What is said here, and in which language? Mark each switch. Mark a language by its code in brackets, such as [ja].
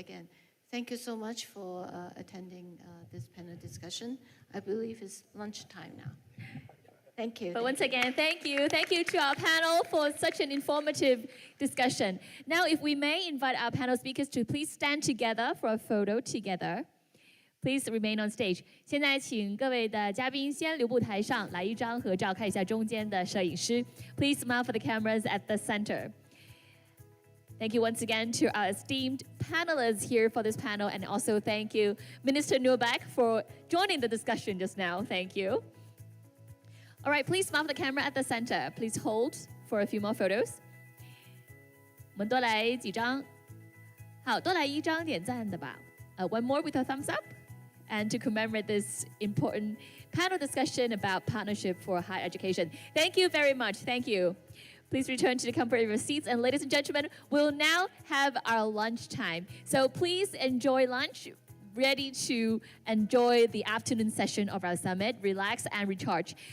[en] Again, thank you so much for attending this panel discussion. I believe it's lunchtime now. Thank you. But once again, thank you. Thank you to our panel for such an informative discussion. Now, if we may invite our panel speakers to please stand together for a photo together. Please remain on stage. [zh] 现在请各位的嘉宾先留步台上，来一张合照，看一下中间的摄影师。 [en] Please smile for the cameras at the center. Thank you once again to our esteemed panelists here for this panel, and also thank you, Minister Nurbeck, for joining the discussion just now. Thank you. All right, please smile for the camera at the center. Please hold for a few more photos. [zh] 我们多来几张，好，多来一张点赞的吧。 [en] One more with a thumbs up. And to commemorate this important panel discussion about partnership for higher education. Thank you very much. Thank you. Please return to the comfort of your seats. And ladies and gentlemen, we'll now have our lunch time. So please enjoy lunch, ready to enjoy the afternoon session of our summit, relax and recharge.